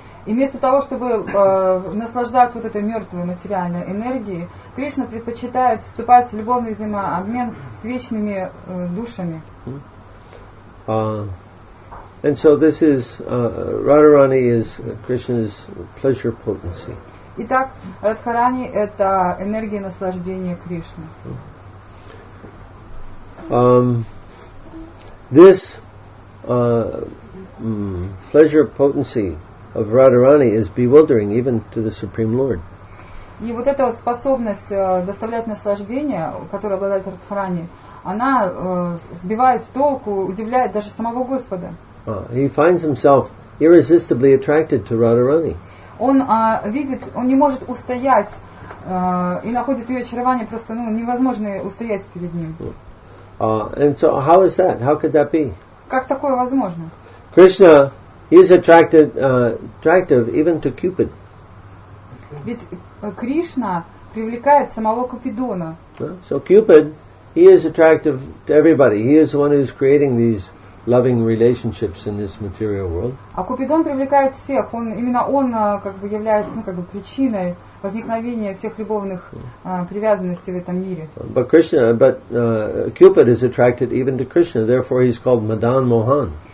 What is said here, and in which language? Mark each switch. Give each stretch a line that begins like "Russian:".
Russian: И вместо того, чтобы наслаждаться этой мертвой материальной энергией, Кришна предпочитает вступать в любовный взаимообмен с вечными душами.
English: And so this is Radharani is Krishna's pleasure potency.
Russian: Итак, Радхарани это энергия наслаждения Кришны.
English: This pleasure potency of Radharani is bewildering even to the Supreme Lord.
Russian: И эта способность доставлять наслаждение, которой обладает Радхарани, она сбивает с толку, удивляет даже самого Господа.
English: He finds himself irresistibly attracted to Radharani.
Russian: Он видит, он не может устоять и находит ее очарование просто невозможно устоять перед ним.
English: And so how is that? How could that be?
Russian: Как такое возможно?
English: Krishna is attractive even to Cupid.
Russian: Ведь Кришна привлекает самого Купидона.
English: So Cupid, he is attractive to everybody. He is the one who's creating these loving relationships in this material world.
Russian: А Купидон привлекает всех. Именно он является причиной возникновения всех любовных привязанностей в этом мире.
English: But Cupid is attracted even to Krishna. Therefore, he's called Madan Mohan.